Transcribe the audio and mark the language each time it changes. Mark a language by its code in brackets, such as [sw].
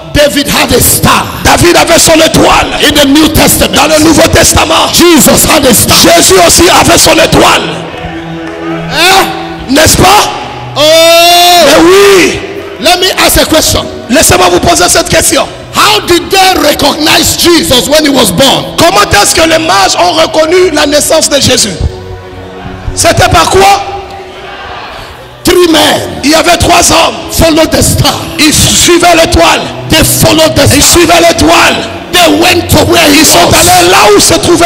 [en] David had a star. [fr] David avait son étoile. [en] In the New [fr] Dans [en] Testament, [fr] le Nouveau Testament, [en] Jesus had a star. [fr] Jésus aussi avait son étoile. N'est-ce pas? Oh, Mais oui. [en] let me ask a question. [fr] Laissez-moi vous poser cette question. [en] How did they recognize Jesus when he was born? [fr] Comment est-ce que les mages ont reconnu la naissance de Jésus? C'était par quoi? [en] 3 men [fr] Il y avait 3 hommes. [en] followed the star. [fr] Ils suivaient l'étoile. [en] They followed the [fr] Ils [en] star. [fr] suivaient l'étoile. [en] They went to where he [fr] Ils sont [en] was. [fr] allés là où se trouvait